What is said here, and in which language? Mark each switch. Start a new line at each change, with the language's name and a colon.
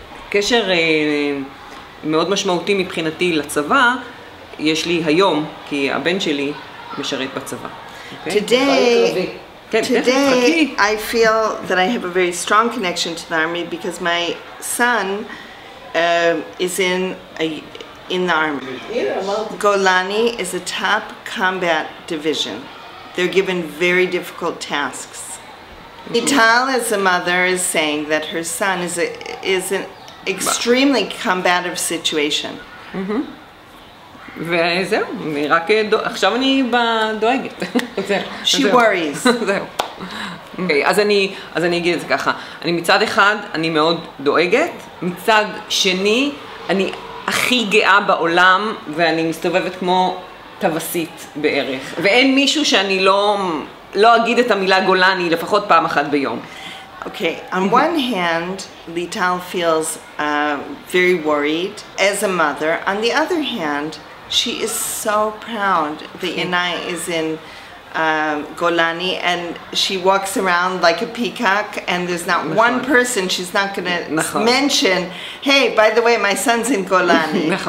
Hebrew: קשר מאוד משמעותי מבחינתי לצבא, יש לי היום, כי הבן שלי משרת בצבא.
English: Today, I feel that I have a very strong connection to the Army because my son is in the Army. Golani is a top combat division. They're given very difficult tasks. Ital, as a mother, is saying that her son is an extremely combative situation.
Hebrew: וזהו, עכשיו אני דואגת.
English: She worries.
Hebrew: זהו. אוקיי, אז אני אגיד את זה ככה. אני מצד אחד, אני מאוד דואגת. מצד שני, אני הכי גאה בעולם, ואני מסתובבת כמו טווסית בערך. ואין מישהו שאני לא אגיד את המילה גולני לפחות פעם אחת ביום.
English: Okay, on one hand, Lital feels very worried as a mother. On the other hand, she is so proud that Yanai is in Golani, and she walks around like a peacock, and there's not one person she's not going to mention, hey, by the way, my son's in Golani.